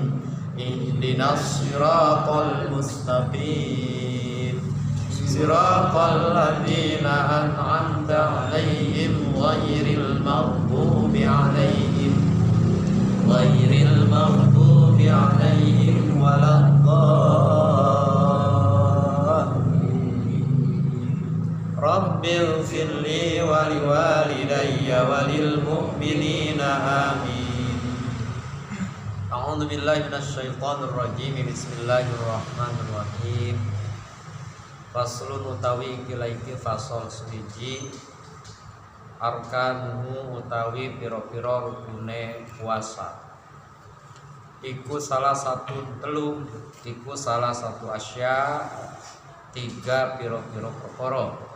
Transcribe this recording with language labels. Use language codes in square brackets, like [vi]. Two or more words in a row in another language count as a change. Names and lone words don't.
[ar] اهدنا الصراط المستقيم صراط الذين أنعمت عليهم غير المغضوب عليهم ولا الضالين. رب اغفر لي ولوالدي وللمؤمنين آمين. أعوذ بالله من الشيطان الرجيم. Bismillahirrahmanirrahim. [jv] Faslun utawi kilaiki fasol suwiji arkanuhu utawi piro-piro rukune puasa. Iku salah satu asya tiga piro-piro perkara.